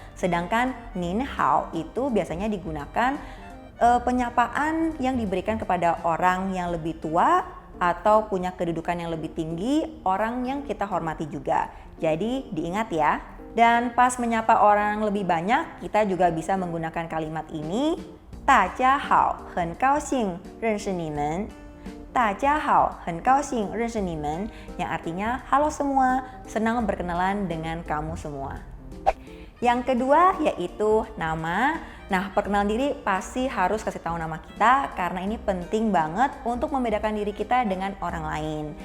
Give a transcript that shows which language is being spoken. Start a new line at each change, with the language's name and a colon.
Indonesian: Sedangkan Nin hao itu biasanya digunakan penyapaan yang diberikan kepada orang yang lebih tua atau punya kedudukan yang lebih tinggi, orang yang kita hormati juga. Jadi diingat ya. Dan pas menyapa orang lebih banyak, kita juga bisa menggunakan kalimat ini.
Chinese: 大家好，很高兴认识你们. 大家好，很高兴认识你们,
Indonesian: yang artinya halo semua, senang berkenalan dengan kamu semua. Yang kedua yaitu nama. Nah, perkenalan diri pasti harus kasih tahu nama kita, karena ini penting banget untuk membedakan diri kita dengan orang lain.